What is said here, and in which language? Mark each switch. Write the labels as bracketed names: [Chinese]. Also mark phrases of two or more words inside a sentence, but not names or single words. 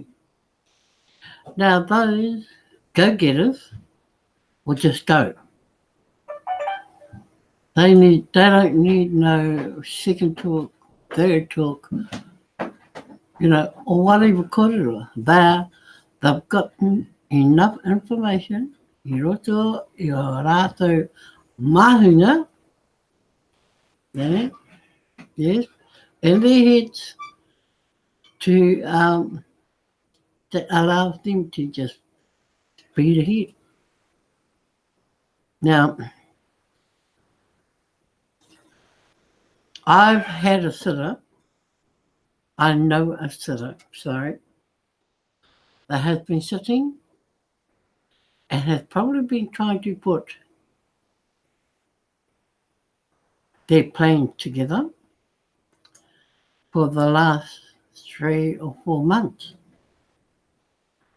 [English] Now those go-getters will just go. They don't need no second talk, third talk, or whatever kōrero. They've got enough information [Māori] I roto I o rātou mahunga, [English] yes, in their heads to that allows them to just speed ahead. Now, I've had a sitter, I know a sitter, that has been sitting and has probably been trying to put their plan together for the last 3 or 4 months.